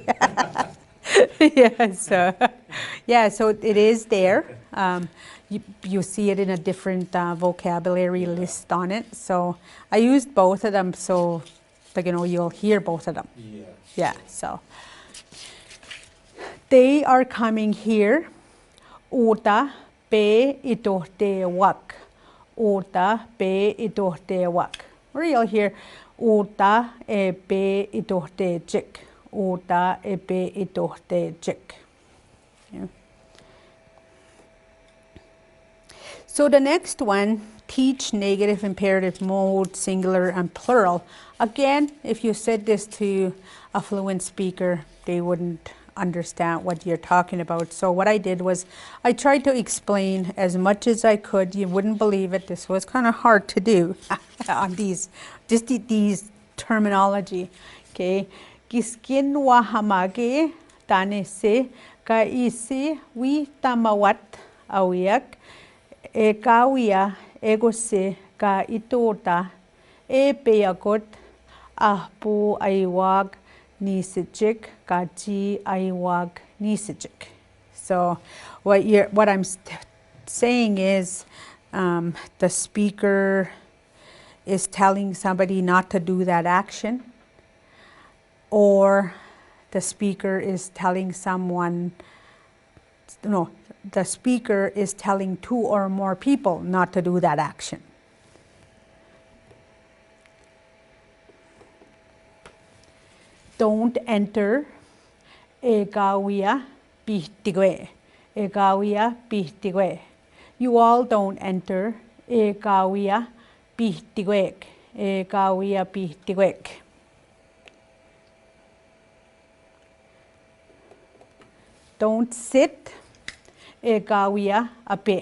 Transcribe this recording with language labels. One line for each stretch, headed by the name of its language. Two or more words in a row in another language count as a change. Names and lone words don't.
English: Yeah, so, yeah, so it is there. You see it in a different vocabulary list on it. So I used both of them, so, like, you know, you'll hear both of them. Yeah. Yeah, so they are coming here.
Potawatomi: Uta pe itohte wak. Uta pe itohte wak.
English: Or you'll hear
Potawatomi: uta e pe itohte jik. Uta e pe itohte jik. Yeah.
English: So the next one, teach negative, imperative, mode, singular, and plural. Again, if you said this to a fluent speaker, they wouldn't understand what you're talking about. So what I did was I tried to explain as much as I could. You wouldn't believe it. This was kind of hard to do on these terminology. Okay.
Potawatomi: Kiskin wahamage tanese ka isi wi tamawat awiak e kawia egose ka itota e peyakot ahpu aiwag nisijik kaji aiwag nisijik.
English: So what I'm saying is the speaker is telling somebody not to do that action, or the speaker is telling someone, no, the speaker is telling two or more people not to do that action. Don't enter
Potawatomi: egawia bihtigwe. Egawia bihtigwe.
English: You all don't enter
Potawatomi: egawia bihtigwek. Egawia bihtigwek.
English: Don't sit
Potawatomi: egawia ape.